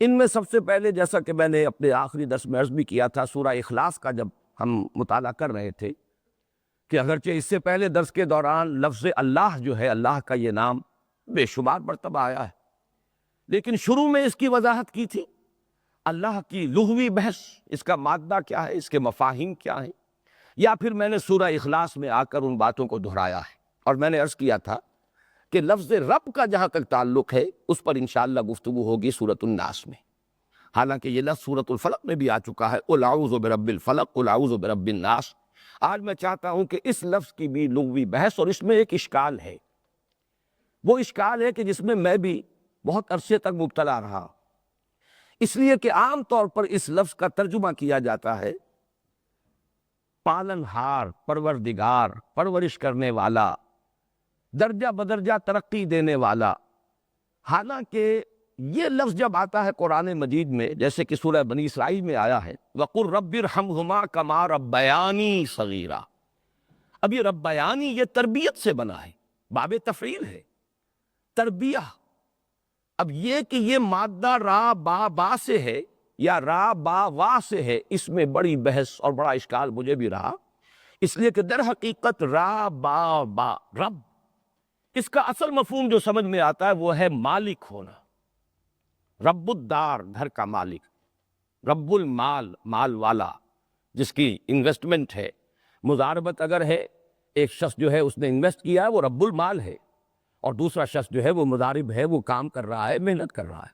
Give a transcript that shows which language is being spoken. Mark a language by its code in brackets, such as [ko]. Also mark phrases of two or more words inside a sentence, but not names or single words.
[ur] ان میں سب سے پہلے، جیسا کہ میں نے اپنے آخری درس میں عرض بھی کیا تھا، سورہ اخلاص کا جب ہم مطالعہ کر رہے تھے کہ اگرچہ اس سے پہلے درس کے دوران لفظ اللہ جو ہے، اللہ کا یہ نام بے شمار مرتبہ آیا ہے، لیکن شروع میں اس کی وضاحت کی تھی، اللہ کی لغوی بحث، اس کا مادہ کیا ہے، اس کے مفاہیم کیا ہیں، یا پھر میں نے سورہ اخلاص میں آ کر ان باتوں کو دہرایا ہے۔ اور میں نے عرض کیا تھا کہ لفظ رب کا جہاں تک تعلق ہے اس پر انشاءاللہ گفتگو ہوگی سورۃ الناس میں، حالانکہ یہ لفظ سورۃ الفلق میں بھی آ چکا ہے، [ar] قل اعوذ برب الفلق قل اعوذ برب الناس۔ [ur] آج میں چاہتا ہوں کہ اس لفظ کی بھی لغوی بحث، اور اس میں ایک اشکال ہے، وہ اشکال ہے کہ جس میں میں بھی بہت عرصے تک مبتلا رہا، اس لیے کہ عام طور پر اس لفظ کا ترجمہ کیا جاتا ہے پالن ہار، پروردگار، پرورش کرنے والا، درجہ بدرجہ ترقی دینے والا۔ حالانکہ یہ لفظ جب آتا ہے قرآن مجید میں، جیسے کہ سورہ بنی اسرائیل میں آیا ہے [ar] وَقُلْ رَبِّ ارْحَمْهُمَا كَمَا رَبَّيَانِي صَغِيرًا، [ur] اب یہ ربیانی یہ تربیت سے بنا ہے، باب تفعیل ہے، تربیہ۔ اب یہ کہ یہ مادہ را با با سے ہے یا را با وا سے ہے، اس میں بڑی بحث اور بڑا اشکال مجھے بھی رہا، اس لیے کہ در حقیقت را با با رب، اس کا اصل مفہوم جو سمجھ میں آتا ہے وہ ہے مالک ہونا، [ar] رب الدار، [ur] گھر کا مالک، [ar] رب المال، [ur] مال والا، جس کی انویسٹمنٹ ہے، مضاربت اگر ہے، ایک شخص جو ہے اس نے انویسٹ کیا ہے وہ [ar] رب المال [ur] ہے، اور دوسرا شخص جو ہے وہ مضارب ہے، وہ کام کر رہا ہے، محنت کر رہا ہے۔